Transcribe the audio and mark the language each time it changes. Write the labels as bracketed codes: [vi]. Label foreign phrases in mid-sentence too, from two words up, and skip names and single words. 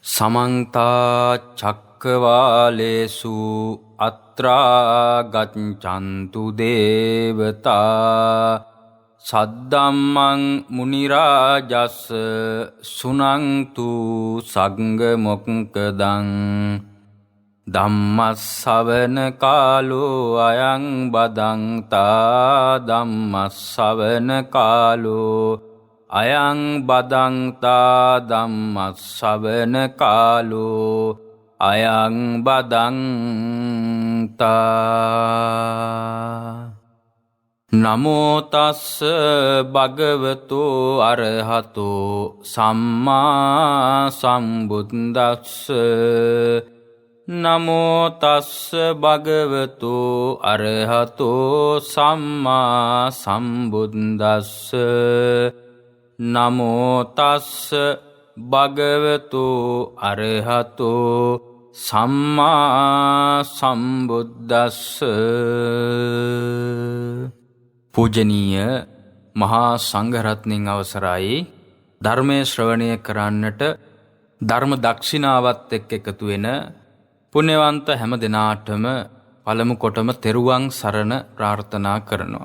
[pi] समन्ता चक्रवालेषु अत्रा गच्छन्तु देवता सद्धम्मं मुनिराजस् सुनन्तु संगमुक्तं ධම්මස්සවන කාලෝ අයං බදන්තා ධම්මස්සවන කාලෝ අයං බදන්තා ධම්මස්සවන කාලෝ අයං බදන්තා නමෝ තස්ස භගවතු අරහතෝ සම්මා සම්බුද්දස්ස නමෝ තස්ස භගවතු අරහතෝ සම්මා සම්බුද්දස්ස නමෝ තස්ස භගවතු අරහතෝ සම්මා සම්බුද්දස්ස. [si] පූජනීය මහා සංඝරත්නයන් අවසරයි. ධර්මයේ ශ්‍රවණය කරන්නට ධර්ම දක්ෂිනාවත් එක්ක එකතු වෙන පුණ්‍යවන්ත හැම දිනාටම පළමු කොටම තෙරුවන් සරණ ප්‍රාර්ථනා කරනවා.